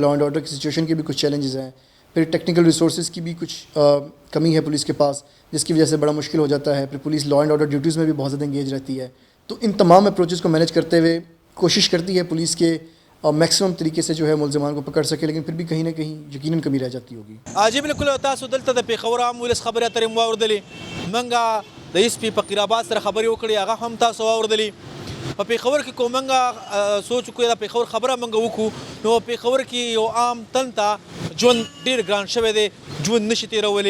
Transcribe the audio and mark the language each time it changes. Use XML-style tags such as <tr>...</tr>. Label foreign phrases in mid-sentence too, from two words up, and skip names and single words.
<en>law and order</en> <ur>کی سچویشن کے بھی کچھ چیلنجز ہیں. پھر</ur> <en>technical resources</en> <ur>کی بھی کچھ کمی ہے پولیس کے پاس، جس کی وجہ سے بڑا مشکل ہو جاتا ہے. پھر پولیس</ur> <en>law and order duties</en> <ur>میں بھی بہت زیادہ انگیج رہتی ہے. تو ان تمام اپروچز کو مینیج کرتے ہوئے کوشش کرتی ہے پولیس کے میکسیمم طریقے سے جو ہے ملزمان کو پکڑ سکے، لیکن پھر بھی کہیں نہ کہیں یقیناً کمی رہ جاتی ہوگی.</ur> <ps>عجیب بالکل تاسو دلته د پیښور عام ولس خبرې اترې مو واوردلې. منګه د SP فقیر آباد سره خبرې وکړې، هغه هم تاسو واوردلې. په پیښور کې کوم منګه سوچ کوی د پیښور خبره منګه وکړو، نو پیښور کې یو عام تن ته ژوند ډېر ګران شوی دی، ژوند نشي تېرولی.</ps>